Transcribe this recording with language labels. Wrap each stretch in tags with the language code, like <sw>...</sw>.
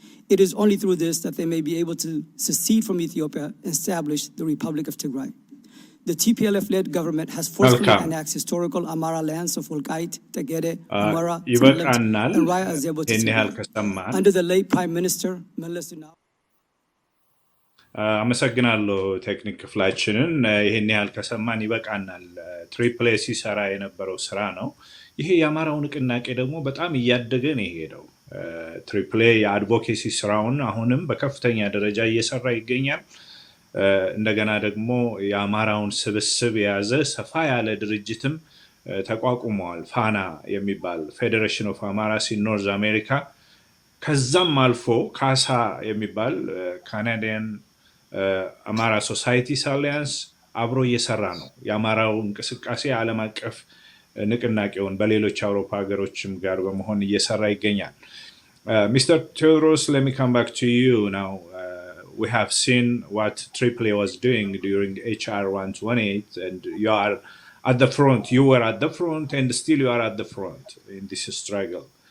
<en>It is only through this that they may be able to secede from Ethiopia and establish the Republic of Tigray. The TPLF-led government has forcefully annexed historical Amara lands of Wolkait, Tegede, Amara, Tigray, and Raya Azebo to Tigray under the late Prime Minister Meles Zenawi.</en> <am>አመሰግናለሁ ቴክኒክ ክፍላችንን። ይሄን ያህል ከሰማን ይበቃናል። ትሪፕል ኤ ሲሰራ የነበረው ስራ ነው። ይሄ የአማራው ንቅናቄ ደግሞ በጣም እያደገ ነው የሄደው። ትሪፕል ኤ የአድቮኬሲ ስራውን አሁንም በከፍተኛ ደረጃ እየሰራ ይገኛል። እንደገና ደግሞ የአማራውን ስብስብ የያዘ ሰፋ ያለ ድርጅትም ተቋቁመዋል። ፋና የሚባል ፌዴሬሽን ኦፍ አማራስ ኢን ኖርዝ አሜሪካ። ከዛም አልፎ ካሳ የሚባል ካናዲያን አማራ ሶሳይቲስ አሊያንስ አብሮ እየሰራ ነው። የአማራው እንቅስቃሴ ዓለም አቀፍ ንቅናቄውን በሌሎች አውሮፓ ሀገሮችም ጋር በመሆን እየሰራ ይገኛል። Mr.</am> <en>Theodros, let me come back to you now. We have seen what AAA was doing during HR 128, and you are at the front. You were at the front, and still you are at the front in this struggle.</en>